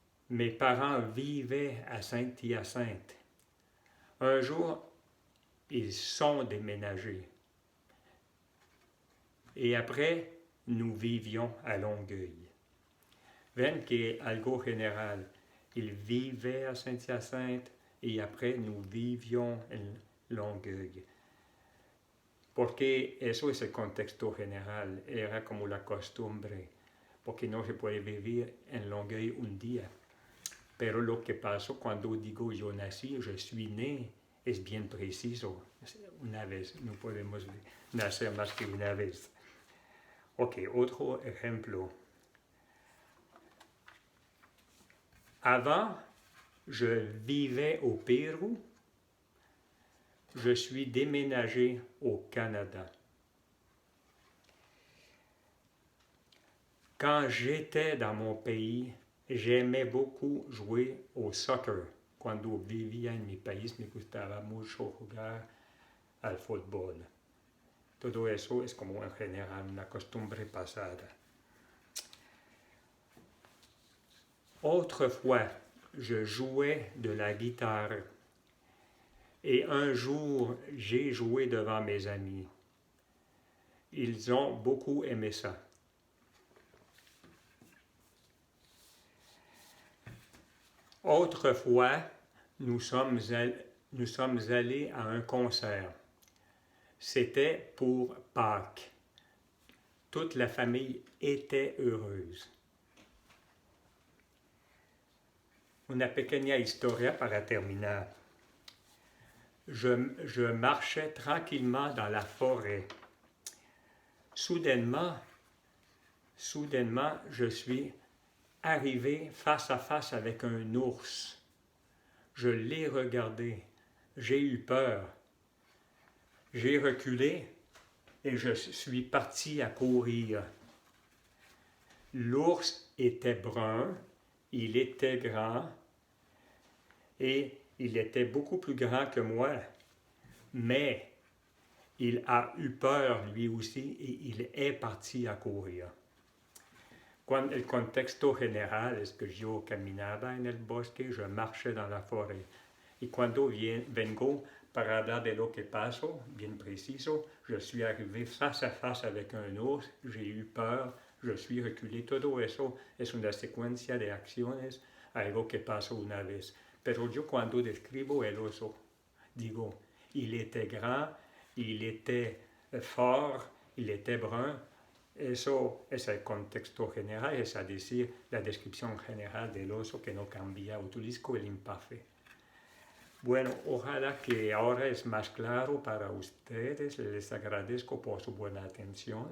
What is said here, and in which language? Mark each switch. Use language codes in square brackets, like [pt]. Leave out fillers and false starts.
[fr] Mes parents vivaient à Saint-Hyacinthe. Un jour, ils sont déménagés. Et après, nous vivions à Longueuil. [es] Ven que algo general. [fr] Ils vivaient à Saint-Hyacinthe et après, nous vivions en Longueuil. [es] Porque eso es el contexto general. Era como la costumbre. Porque no se puede vivir en Longueuil un día. Pero lo que pasó cuando digo yo nací, [fr] je suis né, [es] es bien preciso. Una vez, no podemos nacer más que una vez. Ok, otro ejemplo. [fr] Avant, je vivais au Pérou. je suis déménagé au Canada. Quand j'étais dans mon pays, j'aimais beaucoup jouer au soccer. [es] Cuando vivía en mi país me gustaba mucho jugar al fútbol. Todo eso es como en general una costumbre pasada. [fr] Autrefois, je jouais de la guitare et un jour, j'ai joué devant mes amis. Ils ont beaucoup aimé ça. Autrefois, nous sommes allés à un concert. C'était pour Pâques. Toute la famille était heureuse. [es] Una pequeña historia para terminar. [fr] Je marchais tranquillement dans la forêt. Soudainement, je suis arrivé face à face avec un ours. Je l'ai regardé. J'ai eu peur. J'ai reculé et je suis parti à courir. L'ours était brun, il était grand et il était beaucoup plus grand que moi, mais il a eu peur lui aussi et il est parti a courir. [es] El contexto general es que yo caminaba en el bosque, [fr] je marchais dans la forêt. [es] Y cuando vengo para hablar de lo que pasó, bien preciso, [fr] je suis arrivé face à face avec un ours, j'ai eu peur, je suis reculé. [es] Todo eso es una secuencia de acciones, algo que pasó una vez. Pero yo cuando describo el oso, digo, [fr] il était grand, il était fort, il était brun. [es] Eso es el contexto general, es decir, la descripción general del oso que no cambia. Utilizo el imperfecto. Bueno, ojalá que ahora es más claro para ustedes. Les agradezco por su buena atención.